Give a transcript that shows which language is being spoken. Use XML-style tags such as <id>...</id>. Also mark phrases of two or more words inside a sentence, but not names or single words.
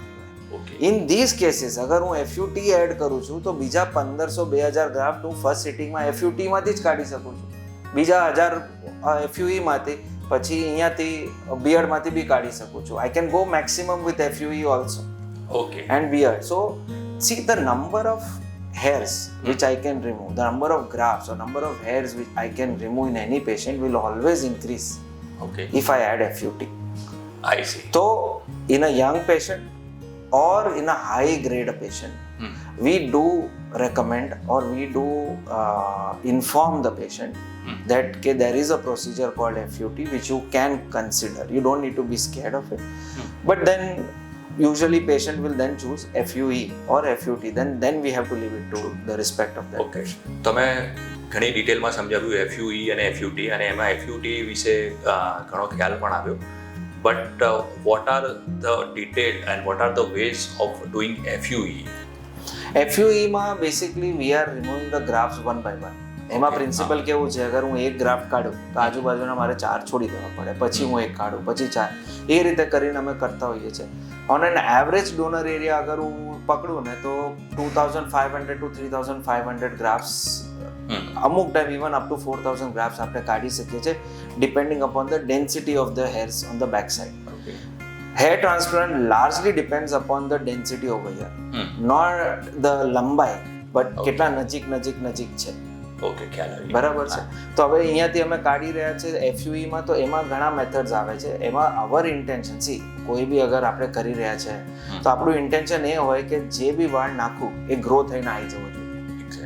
<en>In these cases</en> <gu>અગર હું FUT એડ કરું છું તો બીજા 1500-2000 ગ્રાફ્ટ હું</gu> <en>first sittingમાં</en> <gu>FUT માંથી જ કાઢી શકું છું, બીજા 1000 FUE માંથી, પછી અહીંયાથી બિયર્ડ માંથી બી કાઢી શકું છું.</gu> <en>I can go maximum with FUE also. Okay. And beard. So see, the number of hairs which I can remove, the number of grafts or number of hairs which I can remove in any patient will always increase. Okay. If I add FUT. I see. So in a young patient or in a high grade patient, we do recommend or we do inform the patient that there is a procedure called FUT which you can consider. You don't need to be scared of it. But then usually patient will then choose FUE or FUT. Then we have to leave it to the respect of that.</en> <gu>Okay. તમે ઘણી ડિટેલમાં સમજાવ્યું FUE અને FUT, અને એમાં FUT વિશે ઘણો ખ્યાલ પણ આવ્યો.</gu> <en>But what are the detail and what are the ways of doing FUE? FUE માં basically we are removing the grafts one by one.</en> <gu>એમાં પ્રિન્સિપલ કેવું છે, અગર હું એક ગ્રાફ્ટ કાઢું તો આજુબાજુના મારે 4 છોડી દેવા પડે, પછી હું એક કાઢું, પછી 4, એ રીતે કરીને અમે કરતા હોઈએ છીએ.</gu> <en>On an average donor area</en> <gu>અગર હું પકડું ને તો</gu> <en>2500 to 3500 ગ્રાફ્સ, અમુક ટાઈમ even up to 4000 ગ્રાફ્સ</en> <gu>આપણે કાઢી શકીએ છીએ,</gu> <en>depending upon the density of the hairs on the back side. Hair transplant largely depends upon the density over here, not the લંબાઈ, but</en> <gu>કેટલા નજીક છે. ઓકે, ખ્યાલ આવી. બરાબર છે. તો હવે અહીંયાથી અમે કાઢી રહ્યા છે FUE માં, તો એમાં ઘણા મેથડ્સ આવે છે. એમાં</gu> <en>our intention,</en> <gu>સી કોઈ બી અગર આપણે કરી રહ્યા છે તો આપણું ઇન્ટેન્શન એ હોય કે જે બી વાળ નાખું એ ગ્રો થઈને આવી જવો જોઈએ.</gu>